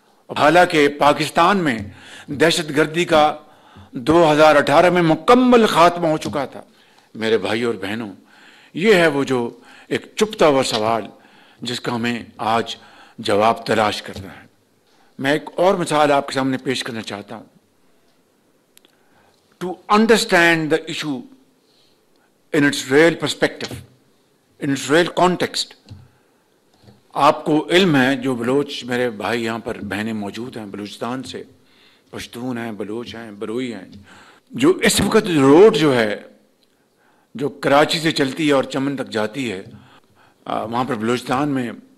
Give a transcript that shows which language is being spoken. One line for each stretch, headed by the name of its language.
Urdu: حالانکہ پاکستان میں دہشت گردی کا 2018 میں مکمل خاتمہ ہو چکا تھا. میرے بھائی اور بہنوں, یہ ہے وہ جو ایک چھپتا ہوا سوال جس کا ہمیں آج جواب تلاش کرنا ہے. میں ایک اور مثال آپ کے سامنے پیش کرنا چاہتا ہوں.
English: To understand the issue in its real perspective, in its real context.
Urdu: آپ کو علم ہے, جو بلوچ میرے بھائی یہاں پر بہنیں موجود ہیں بلوچستان سے, پشتون ہیں, بلوچ ہیں, بروئی ہیں, جو اس وقت روڈ جو ہے جو کراچی سے چلتی ہے اور چمن تک جاتی ہے, وہاں پر بلوچستان میں